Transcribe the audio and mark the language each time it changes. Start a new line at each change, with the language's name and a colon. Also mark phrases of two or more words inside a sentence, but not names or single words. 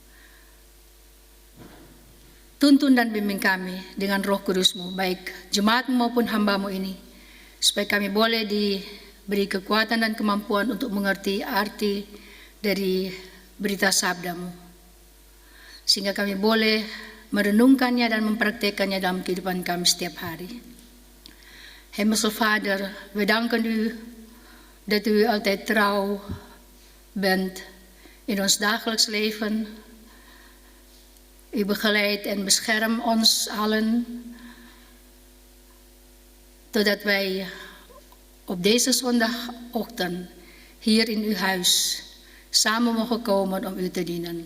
Indonesian: Tuntun dan bimbing kami dengan Roh Kudus-Mu, baik jemaat-Mu maupun hamba-Mu ini, supaya kami boleh diberi kekuatan dan kemampuan untuk mengerti arti dari berita sabda-Mu, sehingga kami boleh merenungkannya dan mempraktekannya dalam kehidupan kami setiap hari.
Dutch: Hemelse Vader, we danken u dat u altijd trouw bent in ons dagelijks leven. U begeleidt en beschermt ons allen, totdat wij op deze zondagochtend hier in uw huis samen mogen komen om u te dienen.